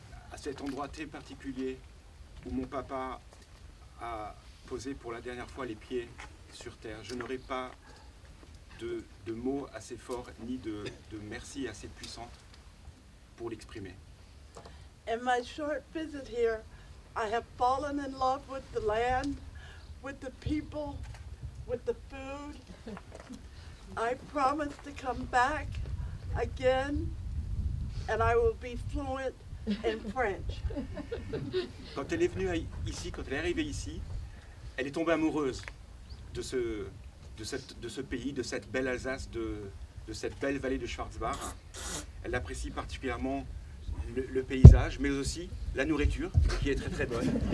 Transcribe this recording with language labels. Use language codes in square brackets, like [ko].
[fr] À cet endroit très particulier où mon papa a posé pour la dernière fois les pieds sur terre, je n'aurai pas de mots assez forts ni de merci assez puissants pour l'exprimer. [en] In my short visit here, I have fallen in love with the land, with the people, with the food. I promise to come back again, and I will be fluent in French. [fr] Quand elle est venue ici, quand elle est arrivée ici, elle est tombée amoureuse de ce pays, de cette belle Alsace, de cette belle vallée de Schwarzbach. Elle apprécie particulièrement le paysage, mais aussi la nourriture, qui est très très bonne.